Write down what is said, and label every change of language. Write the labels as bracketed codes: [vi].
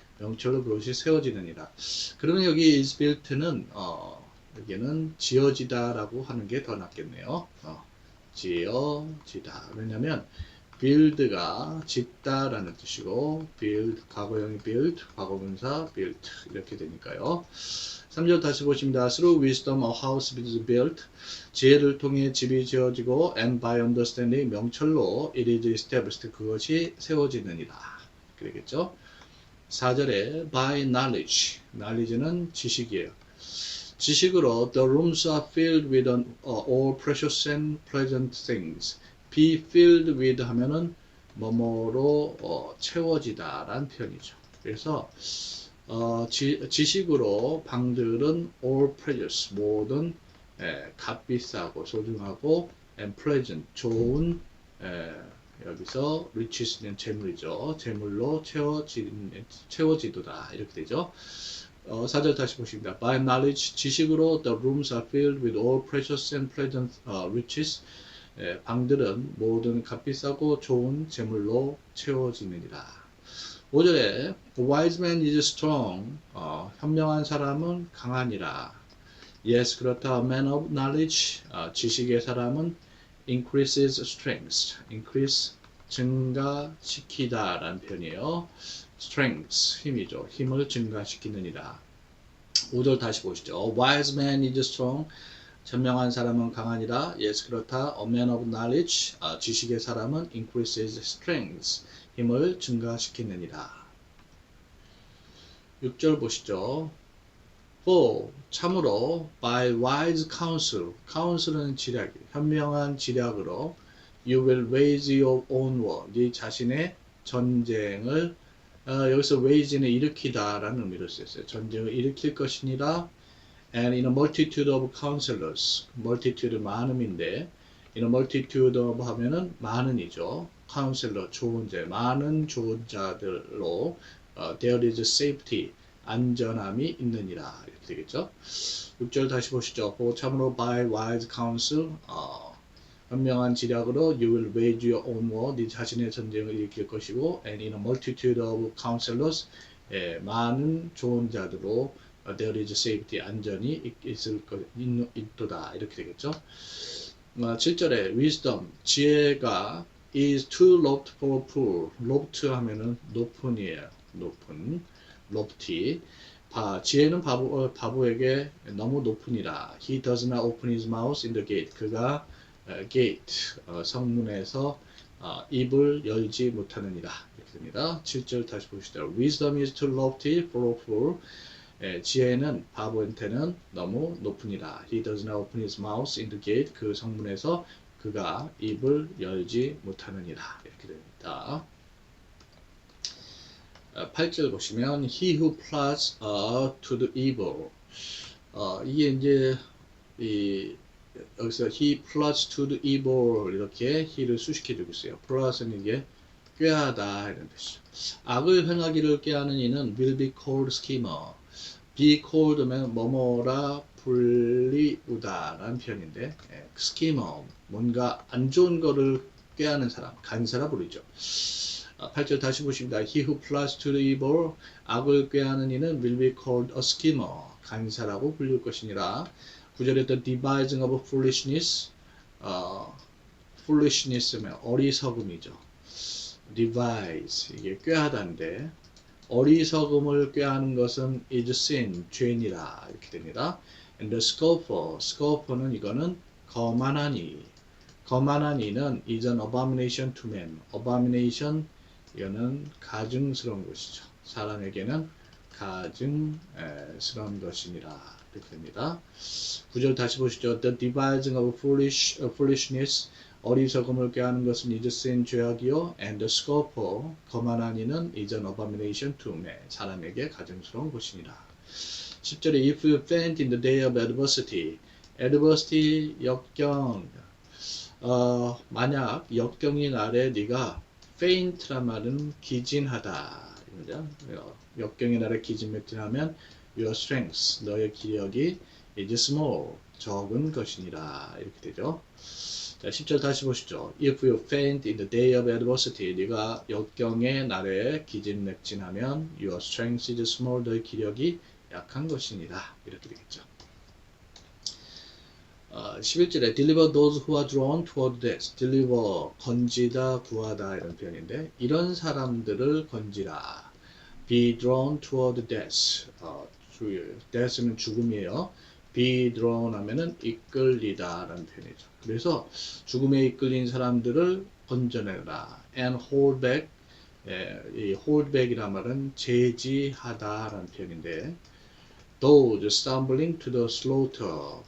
[ko] 명철로 그것이 세워지느니라. 그러면 여기 [en] is built [ko] 는 여기는 지어지다 라고 하는 게 더 낫겠네요. 지어지다. 왜냐면 build가 짓다 라는 뜻이고 build, 과거형이 build, 과거분사 built 이렇게 되니까요. 3절 다시 보십니다. [en] Through wisdom a house is built. [ko] 지혜를 통해 집이 지어지고 [en] and by understanding [ko] 명철로 [en] it is established. [ko] 그것이 세워지느니라. 그러겠죠. [en] 4절에 by knowledge. [ko] knowledge는 지식이에요. 지식으로 [en] the rooms are filled with all precious and pleasant things. [ko] be filled with 하면은 뭐뭐로 채워지다 라는 표현이죠. 그래서 지식으로 방들은 [en] all precious [ko] 모든 값비싸고 소중하고 [en] and pleasant [ko] 좋은 여기서 riches는 재물이죠. 재물로 채워지도다 이렇게 되죠. 4절 다시 보십니다. [en] By knowledge, [ko] 지식으로 [en] the rooms are filled with all precious and pleasant riches. [ko] 방들은 모든 값비싸고 좋은 재물로 채워지느니라. 5절에 [en] wise man is strong. [ko] 현명한 사람은 강하니라. [en] Yes, [ko] 그렇다. [en] Man of knowledge. [ko] 지식의 사람은 [en] increases strength. [ko] increase 증가시키다 라는 표현이에요. strength, 힘이죠. 힘을 증가시키느니라. 5절 다시 보시죠. [en] A wise man is strong. [ko] 현명한 사람은 강하니라. [en] Yes, [ko] 그렇다. [en] A man of knowledge. [ko] 지식의 사람은 [en] increases strength. [ko] 힘을 증가시키느니라. 6절 보시죠. [en] For, [ko] 참으로 [en] by wise counsel. counsel은 [ko] 지략, 현명한 지략으로 [en] you will wage your own war. [ko] 네 자신의 전쟁을 여기서 wage는 일으키다 라는 의미로 쓰였어요. 전쟁을 일으킬 것이니라. [en] And in a multitude of counselors. multitude [ko] 많음인데 [en] in a multitude of [ko] 하면은 많은이죠. [en] counselor [ko] 조언자, 많은 조언자들로 [en] there is safety. [ko] 안전함이 있느니라. 이렇게 되겠죠. 6절 다시 보시죠. 참으로 [en] by wise counsel. [ko] 현명한 지략으로 [en] you will wage your own war. [ko] 네 자신의 전쟁을 일으킬 것이고 [en] and in a multitude of counselors. [ko] 많은 조언자들로 [en] there is safety. [ko] 안전이 있도다. 이렇게 되겠죠. 7절에 wisdom. 지혜가 [en] is too lofty for a fool. [ko] lofty 하면은 높은이에요. 높은. lofty. 지혜는 바보에게 너무 높으니라. [en] He does not open his mouth in the gate. [ko] 그가 gate 성문에서 입을 열지 못하느니라. 이렇게 됩니다. 7절 다시 보시죠. [en] Wisdom is too lofty for a fool. [ko] 지혜는 바보한테는 너무 높으니라. [en] He does not open his mouth in the gate. [ko] 그 성문에서 그가 입을 열지 못하느니라. 이렇게 됩니다. 8절 보시면 [en] He who plots to the evil. [ko] 이게 이제 여기서 [en] he plots to the evil [ko] 이렇게 he를 수식해주고 있어요. plot은 이게 꾀하다 이런 뜻이죠. 악을 행하기를 꾀하는 이는 [en] will be called schemer. [ko] be called면 뭐뭐라 불리우다 라는 표현인데 schemer 뭔가 안 좋은 거를 꾀하는 사람 간사라 부르죠. 8절 다시 보십니다. [en] He who plots to the evil [ko] 악을 꾀하는 이는 [en] will be called a schemer [ko] 간사라고 불릴 것이니라. 9절에 [en] the devising of foolishness [ko] foolishness면 어리석음이죠. devise 이게 꾀하다인데 어리석음을 꾀하는 것은 [en] is sin, [ko] 죄인이라 이렇게 됩니다. [en] And the scoffer는 [ko] 이거는 거만한 이는 [en] is an abomination to men. [ko] abomination 이거는 가증스러운 것이죠. 사람에게는 가증스러운 것이니라 이렇게 됩니다. 9절 다시 보시죠. [en] The devising of foolishness [ko] 어리석음을 꾀하는 것은 [en] is sin, [ko] 죄악이요. [en] And the scoffer [ko] 거만한 이는 [en] is an abomination to men. [ko] 사람에게 가증스러운 것이니라. 10절에 [en] if you faint in the day of adversity [ko] 역경 만약 역경의 날에 네가 faint란 말은 기진하다. 역경의 날에 기진맥진하면 [en] your strength, [ko] 너의 기력이 [en] is small, [ko] 적은 것이니라. 이렇게 되죠. 자, 10절 다시 보시죠. [en] If you faint in the day of adversity, [ko] 네가 역경의 날에 기진맥진하면 [en] your strength is small, [ko] 너의 기력이 약한 것이니라. 이렇게 되겠죠. [en] 11절에 deliver those who are drawn toward death. [ko] deliver, 건지다, 구하다 이런 표현인데 이런 사람들을 건지라. [en] be drawn toward death. [ko] death는 죽음이에요. be drawn 하면은 이끌리다 라는 표현이죠. 그래서 죽음에 이끌린 사람들을 건져내라. [en] and hold back. [ko] 이 hold back이란 말은 제지하다 라는 표현인데 [en] those stumbling to the slaughter.